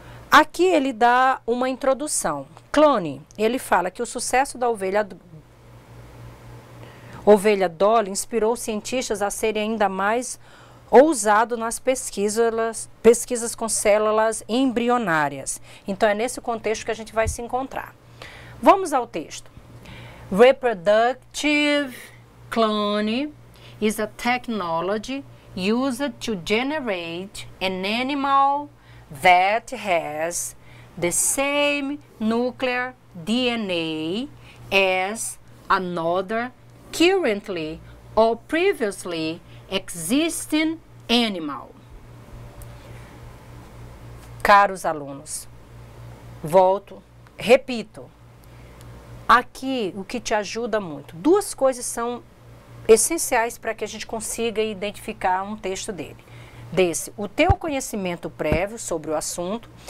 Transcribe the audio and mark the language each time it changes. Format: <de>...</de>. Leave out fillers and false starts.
<pt>Aqui ele dá uma introdução. Clone, ele fala que o sucesso da ovelha Dolly inspirou cientistas a serem ainda mais ousados nas pesquisas com células embrionárias. Então é nesse contexto que a gente vai se encontrar. Vamos ao texto.</pt> <en>Reproductive cloning is a technology used to generate an animal that has the same nuclear DNA as another currently or previously existing animal.</en> <pt>Caros alunos, repito, aqui o que te ajuda muito, duas coisas são essenciais para que a gente consiga identificar um texto o teu conhecimento prévio sobre o assunto.</pt>